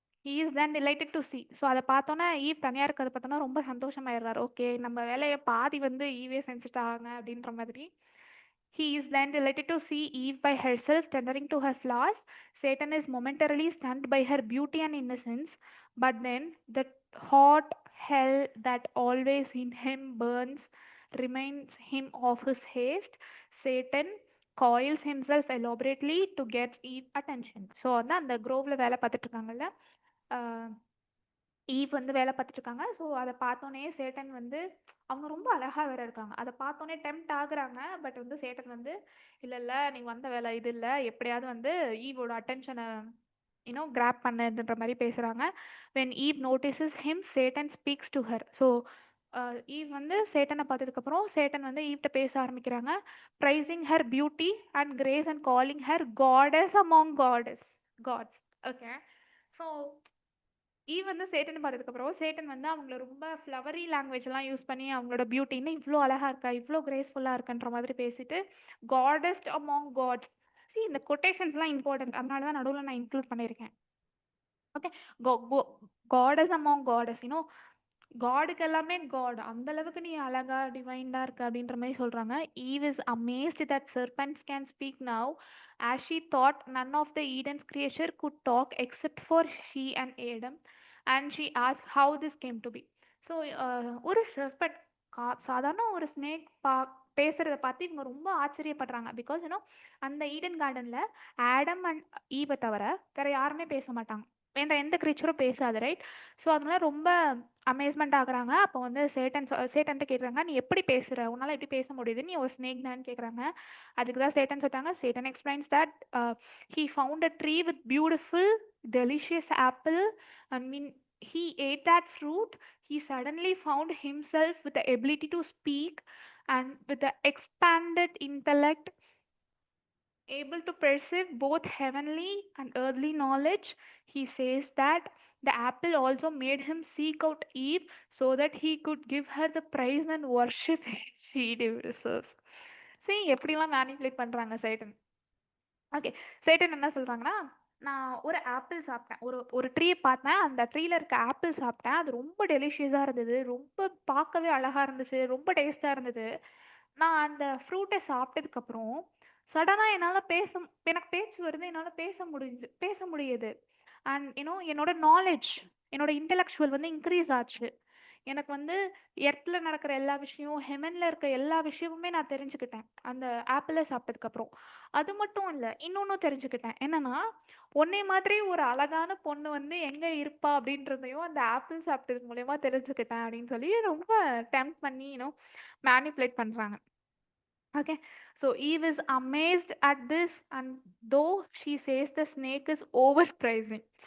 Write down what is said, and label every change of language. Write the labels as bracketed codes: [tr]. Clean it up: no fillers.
[en] He is then delighted to see. [ta] So அதை பார்த்தோன்னா eve தனியாக இருக்கிறத பார்த்தோன்னா ரொம்ப சந்தோஷமாயிடுறாரு. ஓகே, நம்ம வேலையை பாதி வந்து ஈவே செஞ்சுட்டாங்க அப்படின்ற மாதிரி. [en] He is then delighted to see Eve by herself tendering to her flowers. Satan is momentarily stunned by her beauty and innocence, but then the hot hell that always in him burns reminds him of his haste. Satan coils himself elaborately to get Eve attention. [ta] So வந்து அந்த க்ரோவில் வேலை பார்த்துட்டு இருக்காங்கல்ல, eve வந்து வேலை பார்த்துட்டு இருக்காங்க. So அதை பார்த்தோன்னே சேட்டன் வந்து அவங்க ரொம்ப அழகாக வேற இருக்காங்க, அதை பார்த்தோன்னே டெம்ப்ட் ஆகுறாங்க. பட் வந்து சேட்டன் வந்து இல்லை இல்லை நீ வந்த வேலை இது இல்லை, எப்படியாவது வந்து ஈவோட அட்டென்ஷனை கிராப் பண்ணுன்ற மாதிரி பேசுகிறாங்க. [en] When Eve notices him, Satan speaks to her. [ta] So eve வந்து சேட்டனை பார்த்ததுக்கப்புறம் சேட்டன் வந்து ஈவ்கிட்ட பேச ஆரம்பிக்கிறாங்க, [en] Praising her beauty and grace and calling her goddess among gods. [ta] Okay, so eve வந்து சேட்டன் பார்த்ததுக்கப்புறம் சேட்டன் வந்து அவங்கள ரொம்ப ஃப்ளவரி லாங்குவேஜ்லாம் யூஸ் பண்ணி அவங்களோட பியூட்டின்னு இவ்வளோ அழகாக இருக்கா, இவ்வளோ கிரேஸ்ஃபுல்லாக இருக்குன்ற மாதிரி பேசிட்டு காடஸ்ட் அமாங் காட்ஸ். சி, இந்த கொட்டேஷன்ஸ்லாம் இம்பார்ட்டன்ட், அதனால தான் நடுவில் நான் இன்க்ளூட் பண்ணியிருக்கேன். ஓகே, காடஸ் அமாங் காடஸ், காடுக்கு எல்லாமே காட், அந்த அளவுக்கு நீ அழகா டிவைண்டாக இருக்க அப்படின்ற மாதிரி சொல்கிறாங்க. [en] Eve is amazed that serpents can speak now, as she thought none of the Eden's creature could talk except for she and Adam, and she asked how this came to be. [ta] So ஒரு serpent, சாதாரண ஒரு snake பேசுகிறத பார்த்து இவங்க ரொம்ப ஆச்சரியப்படுறாங்க. Because அந்த Eden கார்டனில் Adam and ஈவை தவிர வேறு யாருமே பேச மாட்டாங்க, வேற எந்த க்ரீச்சரும் பேசாது, ரைட்? ஸோ அதனால ரொம்ப அமேஸ்மெண்ட் ஆகுறாங்க. அப்போ வந்து சேட்டன்ட்டு கேட்குறாங்க, நீ எப்படி பேசுகிற, உன்னால் எப்படி பேச முடியுது, நீ ஒரு ஸ்னேக் தான்னு கேட்குறாங்க. அதுக்கு தான் சேட்டன் சொல்லிட்டாங்க, [en] Satan explains that he found a tree with beautiful delicious apple, and when he ate that fruit he suddenly found himself with the ability to speak and with the expanded intellect able to perceive both heavenly and earthly knowledge, he says that the apple also made him seek out Eve so that he could give her the praise and worship she deserves. [ta] See, எப்படிலாம் manipulate பண்ணுறாங்க சைட்டன். Okay, சைட்டன் என்ன சொல்கிறாங்கன்னா, நான் ஒரு apple சாப்பிட்டேன், ஒரு ஒரு tree பார்த்தேன், அந்த ட்ரீல இருக்க ஆப்பிள் சாப்பிட்டேன், அது ரொம்ப டெலிஷியஸாக இருந்தது, ரொம்ப பார்க்கவே அழகாக இருந்துச்சு, ரொம்ப டேஸ்ட்டாக இருந்தது. நான் அந்த ஃப்ரூட்டை சாப்பிட்டதுக்கப்புறம் சடனாக எனக்கு பேச்சு வருது, என்னால் பேச முடியுது. அண்ட் என்னோட நாலேஜ், என்னோட இன்டெலெக்சுவல் வந்து இன்க்ரீஸ் ஆச்சு. எனக்கு வந்து எர்த்ல நடக்கிற எல்லா விஷயம், ஹெவன்ல இருக்க எல்லா விஷயமுமே நான் தெரிஞ்சுக்கிட்டேன் அந்த ஆப்பிளை சாப்பிட்டதுக்கப்புறம். அது மட்டும் இல்லை, இன்னொன்றும் தெரிஞ்சுக்கிட்டேன். என்னன்னா, உன்னை மாதிரி ஒரு அழகான பொண்ணு வந்து எங்கே இருப்பா அப்படின்றதையும் அந்த ஆப்பிள் சாப்பிட்டது மூலயமா தெரிஞ்சுக்கிட்டேன் அப்படின்னு சொல்லி ரொம்ப டெம்ப் பண்ணி மேனிப்புலேட் பண்ணுறாங்க. [en] Okay, so Eve is amazed at this, and though she says the snake is overpricing.